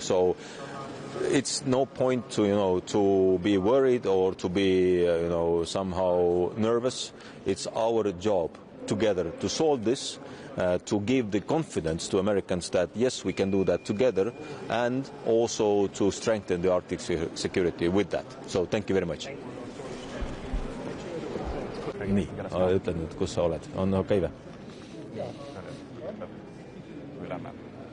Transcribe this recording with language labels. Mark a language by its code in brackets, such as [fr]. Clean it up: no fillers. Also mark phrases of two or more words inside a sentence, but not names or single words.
[en] So it's no point to be worried or to be somehow nervous. It's our job together to solve this, to give the confidence to Americans that yes, we can do that together, and also to strengthen the Arctic security with that. So thank you very much. [et] Nii, ütlen nüüd, kus sa oled, on okei või?